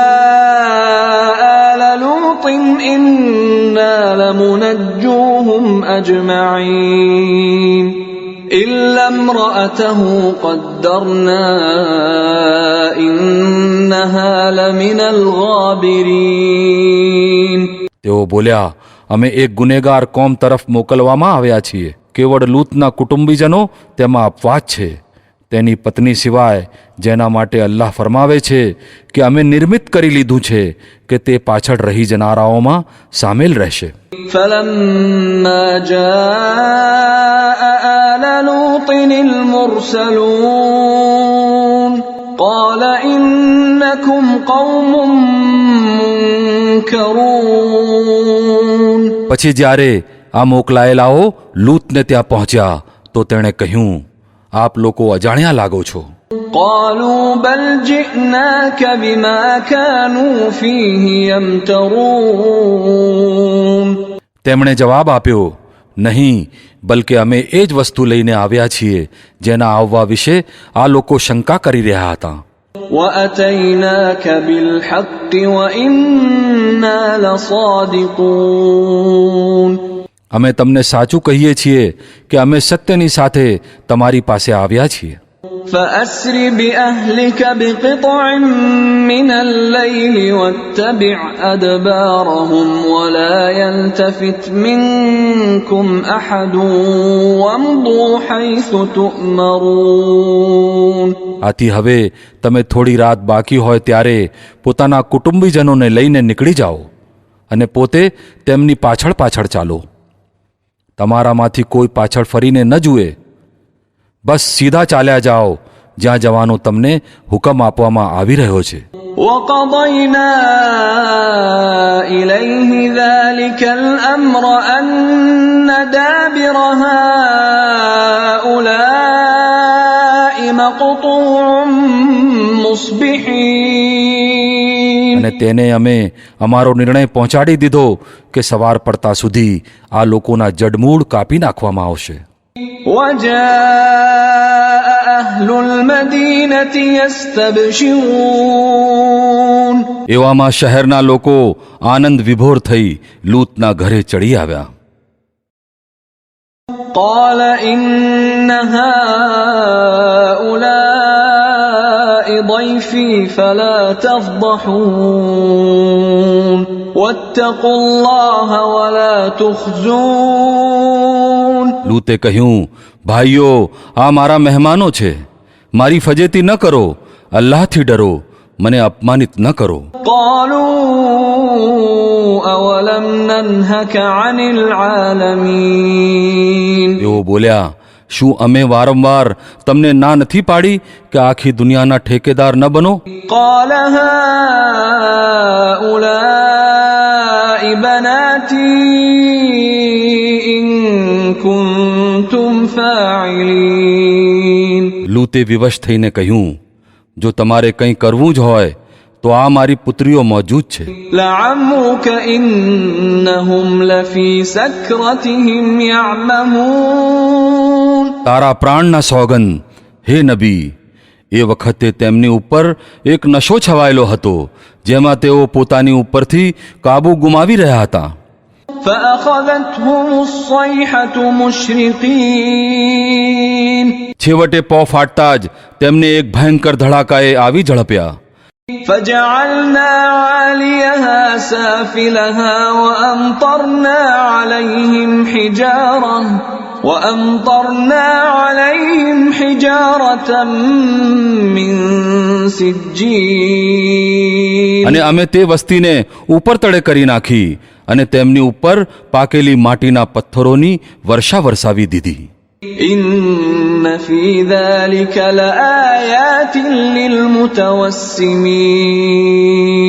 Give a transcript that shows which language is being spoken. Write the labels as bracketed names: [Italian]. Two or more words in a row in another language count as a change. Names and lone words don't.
[Arabic] آلَ لُوطٍ إِنَّا لَمُنَجُّوهُمْ أَجْمَعِينَ إِلَّا امْرَأَتَهُ قَدَّرْنَا إِنَّهَا لَمِنَ الْغَابِرِينَ. [Gujarati] તેઓ બોલ્યા, અમે એક ગુનેગાર કોમ તરફ મોકલવામાં આવ્યા છીએ, કેવળ લૂતના કુટુંબીજનો તેમાં અપવાદ છે, તેની પત્ની સિવાય, જેના માટે અલ્લાહ ફરમાવે છે કે અમે નિર્મિત કરી લીધું છે કે તે પાછળ રહી જનારાઓમાં સામેલ રહેશે. [Arabic] فَلَمَّا جَاءَ آلَ لُوطٍ الْمُرْسَلُونَ قَالَ إِنَّكُمْ قَوْمٌ مُنكَرُونَ. [Gujarati] પછી જ્યારે આ મોકલાયેલાઓ લૂતને ત્યાં પહોંચ્યા તો તેણે કહ્યું, આપ લોકો અજાણ્યા લાગો છો. [Arabic] قَالُوا بَلْ جِئْنَاكَ بِمَا كَانُوا فِيهِ يَمْتَرُونَ. [Gujarati] તેમણે જવાબ આપ્યો, નહીં, બલકે અમે એ જ વસ્તુ લઈને આવ્યા છીએ જેના આવવા વિશે આ લોકો શંકા કરી રહ્યા હતા. [Arabic] وَأَتَيْنَاكَ بِالْحَقِّ وَإِنَّا لَصَادِقُونَ. [Gujarati] અમે તમને સાચું કહીએ છીએ કે અમે સત્યની સાથે તમારી પાસે આવ્યા છીએ. [Arabic] فَأَسْرِ بِأَهْلِكَ بِقِطْعٍ مِّنَ اللَّيْلِ وَاتَّبِعْ أَدْبَارَهُمْ وَلَا يَلْتَفِتْ مِنكُمْ أَحَدٌ وَامْضُوا حَيْثُ تُؤْمَرُونَ. [Gujarati] આથી હવે તમે થોડી રાત બાકી હોય ત્યારે પોતાના કુટુંબીજનોને લઈને નીકળી જાઓ અને પોતે તેમની પાછળ પાછળ ચાલો. તમારામાંથી કોઈ પાછળ ફરીને ન જુએ, બસ સીધા ચાલ્યા જાઓ જ્યાં જવાનો તમને હુકમ આપવામાં આવી રહ્યો છે. [Arabic] وَقَضَيْنَا إِلَيْهِ ذَلِكَ الْأَمْرَ أَنَّ دَابِرَ هَٰؤُلَاءِ مَقْطُوعٌ مُصْبِحِينَ. [Gujarati] અને તેને અમે અમારો નિર્ણય પહોંચાડી દીધો કે સવાર પડતા સુધી આ લોકોના જડમૂળ કાપી નાખવામાં આવશે. [Arabic] وَجَاءَ أَهْلُ الْمَدِينَةِ يَسْتَبْشِرُونَ. [Gujarati] એવામાં શહેરના લોકો આનંદ વિભોર થઈ લૂતના ઘરે ચડી આવ્યા. [Arabic] قَالَ إِنَّ هَٰؤُلَاءِ ضَيْفِي فَلَا تَفْضَحُونِ وَاتَّقُوا اللَّهَ وَلَا تُخْزُونِ. [Gujarati] લૂતે કહ્યું, ભાઈઓ, આ મારા મહેમાનો છે, મારી ફજેતી ન કરો, અલ્લાહથી ડરો, મને અપમાનિત ન કરો. [Arabic] قالوا أولم ننهك عن العالمين [Gujarati] તેઓ બોલ્યા, શું અમે વારંવાર તમને ના નથી પાડી કે આખી દુનિયાના ઠેકેદાર ન બનો? [Arabic] قال هؤلاء بناتي إن كنتم فاعلين [Gujarati] લૂતે વિવશ થઈને કહ્યું, જો તમારે કંઈ કરવું જ હોય તો આ મારી પુત્રીઓ મોજૂદ છે. [Arabic] لعمرك إنهم لفي سكرتهم يعمهون [Gujarati] તારા પ્રાણના સોગંદ, હે નબી, એ વખતે તેમની ઉપર એક નશો છવાયેલો હતો જેમાં તેઓ પોતાની ઉપરથી કાબુ ગુમાવી રહ્યા હતા. [Arabic] فأخذتهم الصيحة مشرقين [Gujarati] છેવટે પો ફાટતા જ તેમને એક ભયંકર ધડાકાએ આવી ઝડપ્યા. [Arabic] فجعلنا عاليها سافلها وأمطرنا عليهم حجارة من سجيل [Gujarati] અને અમે તે વસ્તીને ઉપર તળે કરી નાખી અને તેમની ઉપર પાકેલી માટીના પથ્થરોની વર્ષા વરસાવી દીધી. [Arabic] إن في ذلك لآيات للمتوسمين